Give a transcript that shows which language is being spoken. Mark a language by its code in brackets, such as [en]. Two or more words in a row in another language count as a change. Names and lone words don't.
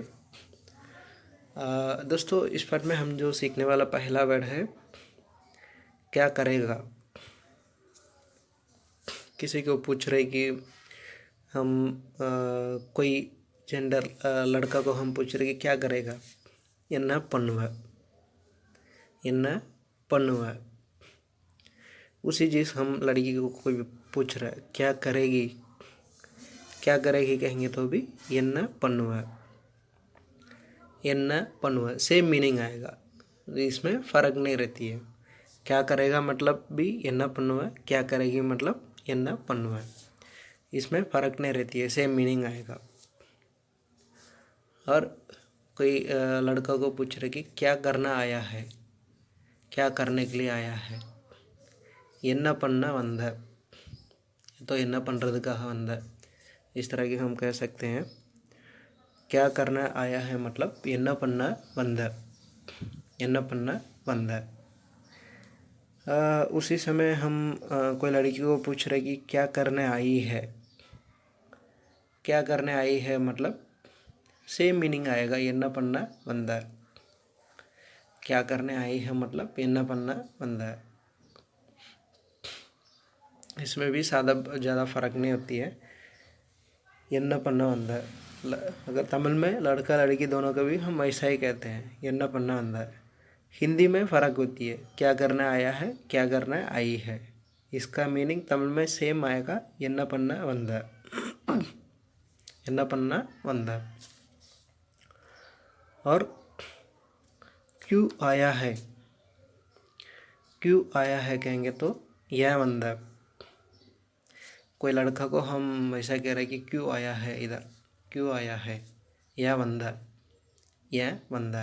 [hi] दोस्तों, इस पार्ट में हम जो सीखने वाला पहला वर्ड है, क्या करेगा। किसी को पूछ रहे कि हम कोई जेंडर लड़का को हम पूछ रहे कि क्या करेगा, [ta] என்ன பண்ணுவ, என்ன பண்ணுவ। [hi] उसी चीज़ हम लड़की को कोई पूछ रहा है क्या करेगी, क्या करेगी कहेंगे तो भी [ta] என்ன பண்ணுவ, என்ன பண்ணுவ [en] same meaning [hi] आएगा। इसमें फ़र्क नहीं रहती है। क्या करेगा मतलब भी [ta] என்ன பண்ணுவ, [hi] क्या करेगी मतलब [ta] என்ன பண்ணுவ। [hi] इसमें फ़र्क नहीं रहती है, [en] same meaning [hi] आएगा। और कोई लड़का को पूछ रहे कि क्या करना आया है, क्या करने के लिए आया है, [ta] என்ன பண்ண வந்த, तो என்ன பண்ணுறதுக்காக வந்த। [hi] इस तरह की हम कह सकते हैं। क्या करना आया है मतलब [ta] என்ன பண்ண வந்த, என்ன பண்ண வந்த। [hi] उसी समय हम कोई लड़की को पूछ रहे कि क्या करने आई है, क्या करने आई है मतलब [en] same meaning [hi] आएगा, [ta] என்ன பண்ண வந்த। [hi] क्या करने आई है मतलब [ta] என்ன பண்ண வந்த। [hi] इसमें भी ज़्यादा फ़र्क नहीं होती है। [ta] என்ன பண்ண வந்த, [hi] अगर तमिल में लड़का लड़की दोनों का भी हम ऐसा ही कहते हैं, [ta] என்ன பண்ண வந்த। [hi] हिंदी में फ़र्क होती है, क्या करने आया है, क्या करने आई है। इसका मीनिंग तमिल में सेम आएगा, [ta] என்ன பண்ண வந்த, என்ன பண்ண வந்த। [hi] और क्यों आया है, क्यों आया है कहेंगे तो [ta] ஏன் வந்த। [hi] कोई लड़का को हम ऐसा कह रहे हैं कि क्यों आया है इधर, क्यों आया है, [ta] ஏன் வந்த, ஏன் வந்த।